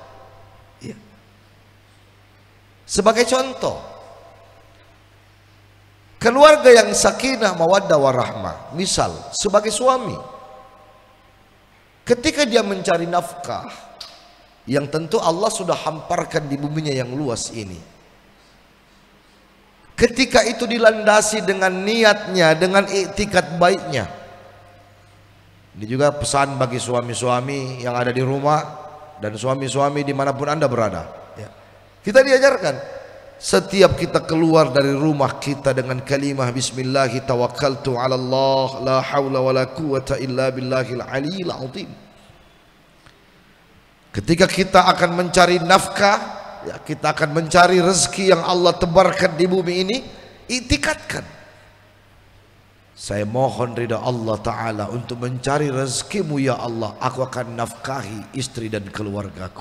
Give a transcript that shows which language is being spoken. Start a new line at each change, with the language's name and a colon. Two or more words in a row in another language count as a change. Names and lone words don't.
Indonesian: Sebagai contoh, keluarga yang
Arabic: سكينة مودة ورحمة,
Indonesian: misal sebagai suami, ketika dia mencari nafkah yang tentu Allah sudah hamparkan di buminya yang luas ini, ketika itu dilandasi dengan niatnya, dengan iktikad baiknya. Ini juga pesan bagi suami-suami yang ada di rumah dan suami-suami dimanapun Anda berada. Kita diajarkan, setiap kita keluar dari rumah kita dengan kalimah
Arabic: بسم الله توكلت على الله لا حول ولا قوة إلا بالله العلي العظيم.
Indonesian: Ketika kita akan mencari nafkah, kita akan mencari rezeki yang Allah tebarkan di bumi ini, iktikadkan, saya mohon ridha Allah Ta'ala untuk mencari rezekimu ya Allah, aku akan nafkahi istri dan keluargaku.